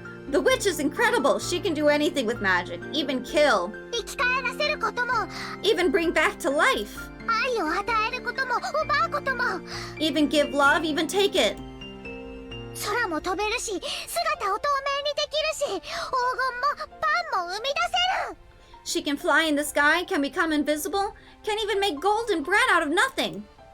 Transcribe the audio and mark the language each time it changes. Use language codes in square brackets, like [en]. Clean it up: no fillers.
[en] The witch is incredible. She can do anything with magic, even kill. [ja] 生き返らせることも。 [en] Even bring back to life. [ja] 愛を与えることも奪うことも。 [en] Even give love, even take it. [ja] 空も飛べるし、姿を透明にできるし、黄金もパンも生み出せる。 [en] She can fly in the sky, can become invisible, can even make gold and bread out of nothing.